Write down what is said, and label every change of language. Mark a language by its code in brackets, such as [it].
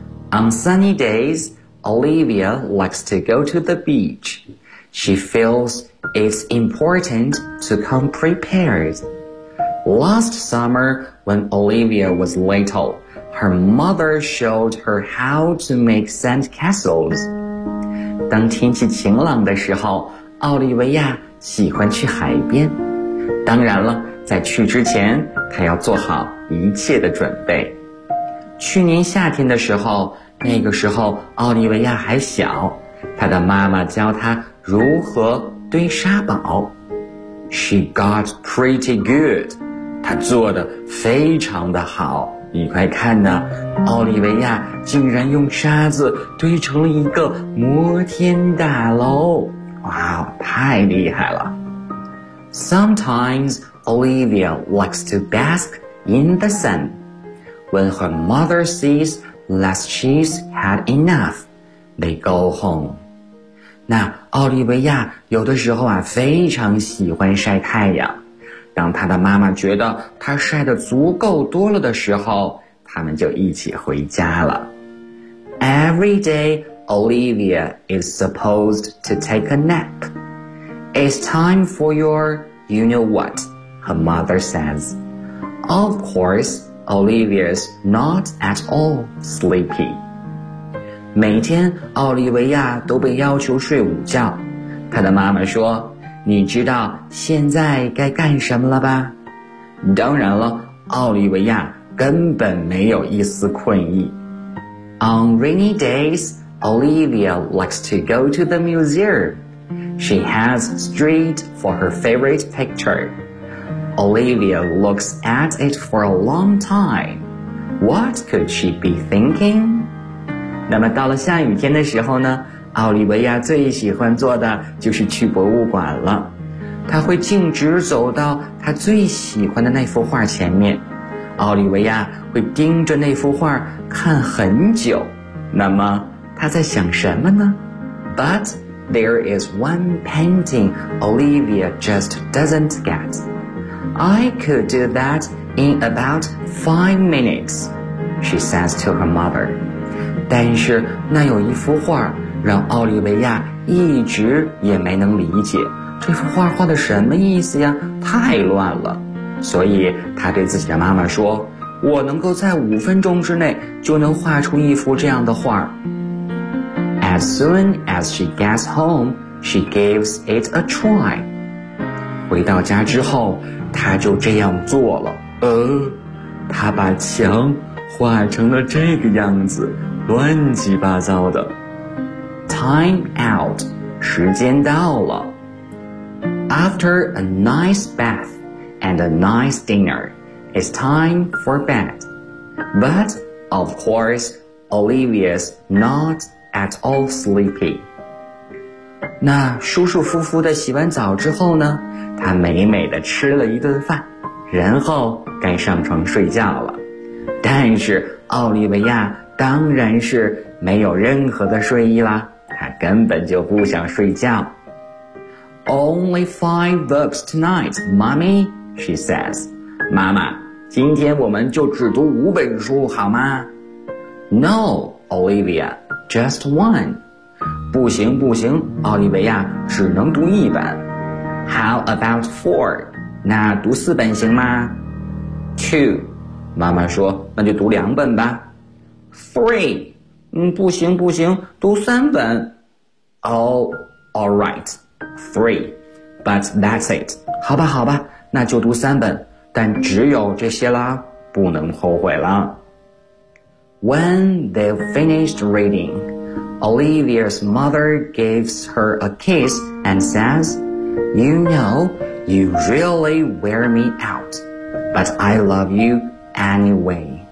[en] On sunny days, Olivia likes to go to the beach. She feels it's important to come prepared. Last summer, when Olivia was little,Her mother showed her how to make sand castles. [zh] 当天气晴朗的时候，奥利维亚喜欢去海边。当然了，在去之前，她要做好一切的准备。去年夏天的时候，那个时候奥利维亚还小，她的妈妈教她如何堆沙堡。 [en] She got pretty good. [zh] 她做得非常的好。你快看呐，奥利维亚竟然用沙子堆成了一个摩天大楼。哇，太厉害了。 [en] Sometimes Olivia likes to bask in the sun. When her mother sees that she's had enough, they go home. [zh] 那奥利维亚有的时候啊，非常喜欢晒太阳。当他的妈妈觉得他晒得足够多了的时候，他们就一起回家了。 [en] Every day, Olivia is supposed to take a nap. It's time for your, you know what, her mother says. Of course, Olivia's not at all sleepy. [zh] 每天奥利维亚都被要求睡午觉，他的妈妈说，你知道现在该干什么了吧？当然了，奥利维亚根本没有一丝困意。 [en] On rainy days, Olivia likes to go to the museum. She has street for her favorite picture. Olivia looks at it for a long time. What could she be thinking? [zh] 那么到了下雨天的时候呢？奥利维亚最喜欢做的就是去博物馆了，他会径直走到他最喜欢的那幅画前面，奥利维亚会盯着那幅画看很久。那么他在想什么呢？ [en] But there is one painting Olivia just doesn't get. I could do that in about 5 minutes, she says to her mother. [zh] 但是那有一幅画让奥利维亚一直也没能理解，这幅画画的什么意思呀？太乱了。所以他对自己的妈妈说，我能够在5分钟之内就能画出一幅这样的画。 [en] As soon as she gets home, she gives it a try. [zh] 回到家之后，她就这样做了。她把墙画成了这个样子，乱七八糟的。 [en] Time out, [zh] 时间到了。 [en] After a nice bath and a nice dinner, it's time for bed. But, of course, Olivia's not at all sleepy. [zh] 那舒舒服服地洗完澡之后呢？她美美地吃了一顿饭，然后该上床睡觉了。但是奥利维亚当然是没有任何的睡意啦。他根本就不想�睡觉。 [en] Only 5 books tonight, mommy, she says. [zh] 妈妈，今天我们就只读5本书好吗？ [en] No, Olivia, just 1. [zh] 不行不行，奥利维亚，只能读1本。 [en] How about 4? [zh] 那读4本行吗？ [en] 2. [zh] 妈妈说，那就读2本吧。 [en] 3. [zh] 不行不行，读3本。 [en] All right, 3, but that's it. [zh] 好吧好吧，那就读3本，但只有这些啦，不能后悔啦。 [en] When they finished reading, Olivia's mother gives her a kiss and says, You know, you really wear me out, but I love you anyway.